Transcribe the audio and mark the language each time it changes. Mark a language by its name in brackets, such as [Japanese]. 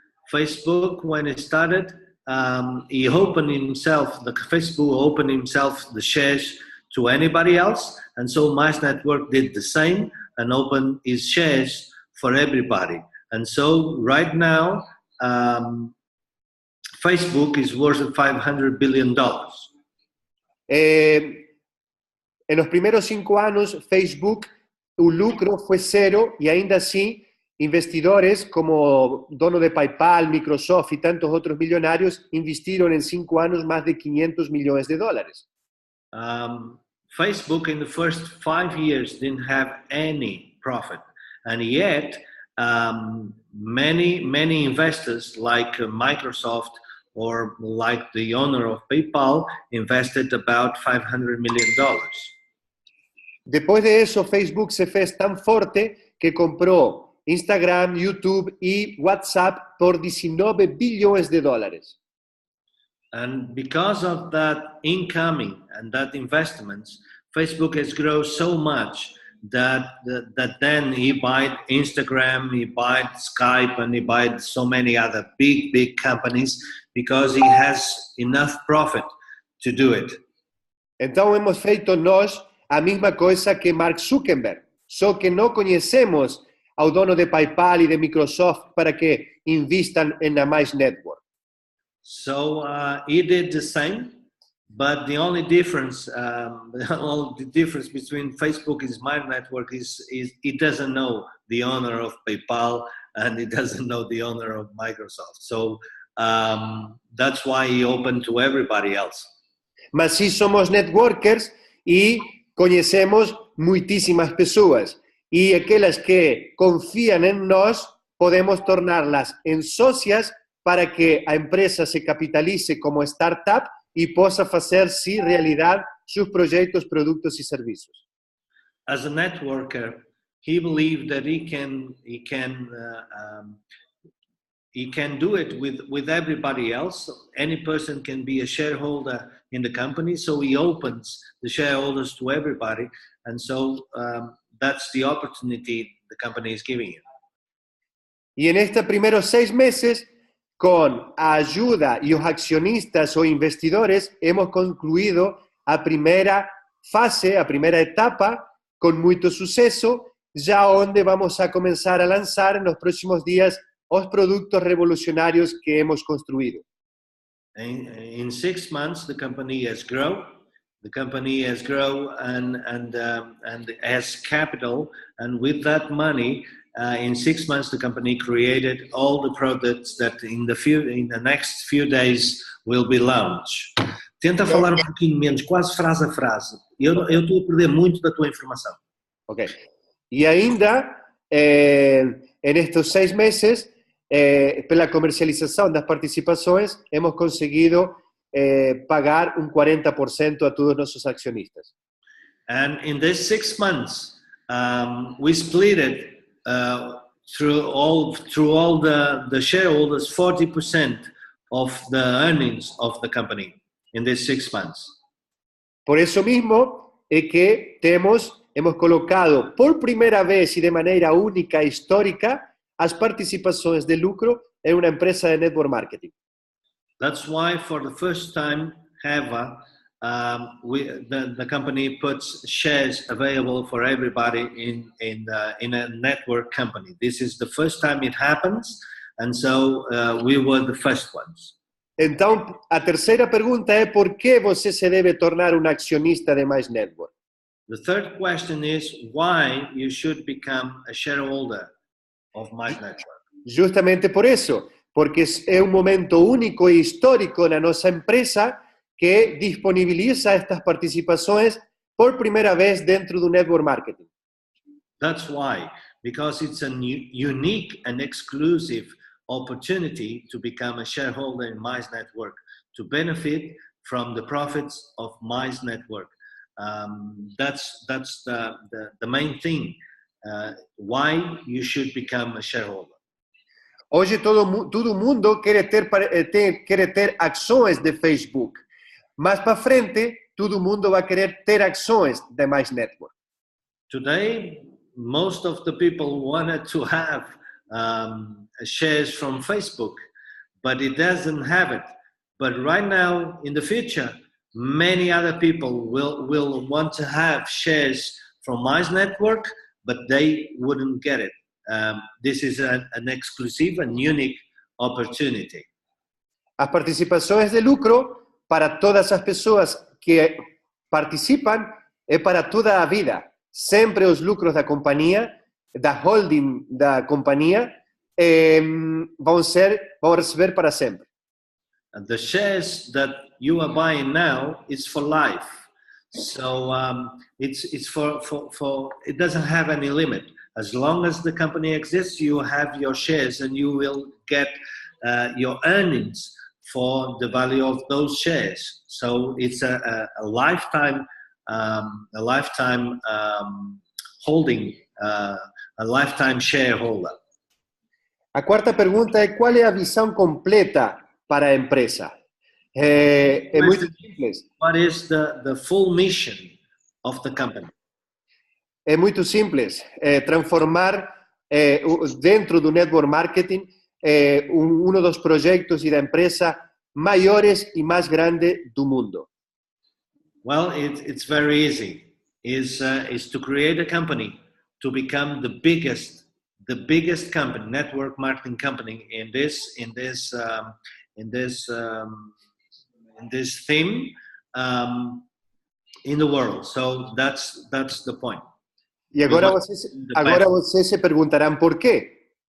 [English] Facebook, when it started, he opened himself, Facebook opened himself the shares to anybody else, and so Mize Network did the same and opened his shares for everybody. And so right now, Facebook is worth $500 billion. [Spanish] En los primeros 5 años, Facebook, o lucro fue cero, y ainda así, investidores como dono de PayPal, Microsoft y tantos otros millonarios investiron en 5 años más de 500 millones de dólares. [English] Facebook in the first 5 years didn't have any profit, and yet many investors like Microsoft or like the owner of PayPal invested about $500 million. [Spanish] Después de eso, Facebook se fez tan fuerte que compró Instagram, YouTube y WhatsApp por 19 billones de dólares. [English] And because of that incoming and that investments, Facebook has grown so much that then he bought Instagram, he bought Skype, and he bought so many other big companies because he has enough profit to do it. [Portuguese] Então hemos feito nós a mesma coisa que Mark Zuckerberg, só que não conhecemos ao dono de PayPal e de Microsoft para que invistam na Mize Network. [English] So he did the same, but the only difference, between Facebook and Mize Network is he doesn't know the owner of PayPal and he doesn't know the owner of Microsoft. So that's why he opened to everybody else. [Portuguese] Mas sí somos networkers e conhecemos muitísimas pessoas. E aquelas que confían en nós, podemos tornarlas en socias para que a empresa se capitalice como startup y possa fazer, sí, realidad sus proyectos, productos y servicios. [English] As a networker, he believed that he can do it with everybody else. Any person can be a shareholder in the company, so he opens the shareholders to everybody, and so that's the opportunity the company is giving you. [Spanish] Y en estos primeros 6 meses, con ayuda y los accionistas o investidores, hemos concluido a primera fase, a primera etapa, con mucho suceso, ya donde vamos a comenzar a lanzar en los próximos días los productos revolucionarios que hemos construido. [English] In 6 months, the company has grown. The company has grown and has capital, and with that money, in 6 months, the company created all the products that in the next few days will be launched. [Portuguese] Tenta falar um pouquinho menos, quase frase a frase. Eu estou a perder muito da tua informação. [English] Ok. [Spanish] Y ainda, en estos 6 meses, pela comercialización de las participaciones, hemos conseguido pagar un 40% a todos nuestros accionistas. [English] And in these 6 months, we split it through all the shareholders 40% of the earnings of the company in these 6 months. [Spanish] Por eso mismo es que hemos colocado por primera vez y de manera única e histórica las participaciones de lucro en una empresa de network marketing. [English] That's why for the first time ever, the company puts shares available for everybody in a network company. This is the first time it happens, and so we were the first ones. [Spanish] Entonces, a tercera pregunta es ¿por qué você se debe tornar un accionista de Mize Network? [English] The third question is why you should become a shareholder of Mize Network. [Spanish] Justamente por eso, porque es un momento único e histórico en nuestra empresa que disponibiliza estas participaciones por primera vez dentro de un network marketing. [English] That's why, because it's a unique and exclusive opportunity to become a shareholder in Mize Network, to benefit from the profits of Mize Network. That's the main thing, why you should become a shareholder. [Portuguese] Hoje todo mundo quiere ter acciones de Facebook. Más para frente, todo mundo va a querer ter acciones de Mize Network. [English] Today, most of the people wanted to have shares from Facebook, but it doesn't have it. But right now, in the future, many other people will want to have shares from Mize Network, but they wouldn't get it. This is an exclusive and unique opportunity. [Spanish] Las participaciones de lucro para todas las personas que participan es para toda la vida. Siempre los lucros de la compañía, da holding da compañía, van a recibir para siempre. [English] And the shares that you are buying now is for life. So it's for it doesn't have any limit. As long as the company exists, you have your shares and you will get your earnings for the value of those shares. So it's a lifetime holding, a lifetime shareholder. [Spanish] La cuarta pregunta es ¿cuál es la visión completa para la empresa? Es muy simple. [English] What is the full mission of the company? [Spanish] Es muy simple. [Portuguese] Transformar dentro do network marketing uno dos proyectos y da empresa maiores y más grande do mundo. [English] Well, it's very easy. Is to create a company to become the biggest company, network marketing company in this theme in the world. So that's the point. [Portuguese] Y agora vocês se perguntarán por qué.